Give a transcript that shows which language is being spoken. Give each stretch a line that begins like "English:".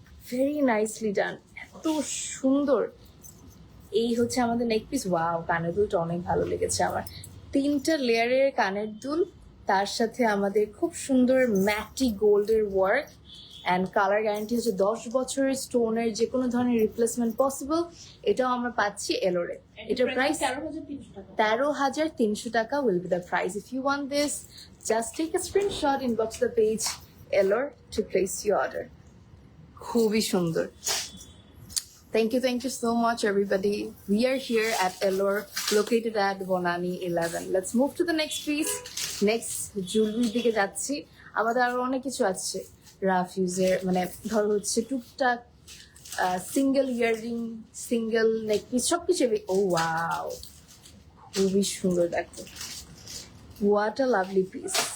English: very nicely done,
Bangla: এত সুন্দর। এই হচ্ছে আমাদের নেক পিস। ওয়াও, কানের দুলটা অনেক ভালো লেগেছে আমার। 3টা লেয়ারের কানের দুল, তার সাথে আমাদের খুব সুন্দর ম্যাটি গোল্ডের ওয়ার্ক অ্যান্ড কালার গ্যারান্টি হচ্ছে 10 বছরের। স্টোনের যে কোনো ধরনের রিপ্লেসমেন্ট পসিবল। এটাও আমরা পাচ্ছি এলোরে। এটার প্রাইস 13,300 টাকা
English: will be the price. If you want this, just take a screenshot, inbox the page Elor to place your order.
Bangla: খুবই সুন্দর।
English: Thank you so much, everybody. We are here at Elor, located at Bonani 11. Let's move to the next piece.
Bangla: Next jewelry দিকে যাচ্ছি। আমাদের আরো অনেক কিছু আছে rough ইউজের, মানে ধরো হচ্ছে টুকটাক সিঙ্গেল ইয়াররিং, সিঙ্গেল নেক পিস, সবকিছু। ও ওয়াও, খুবই সুন্দর। দেখো,
English: What a lovely piece.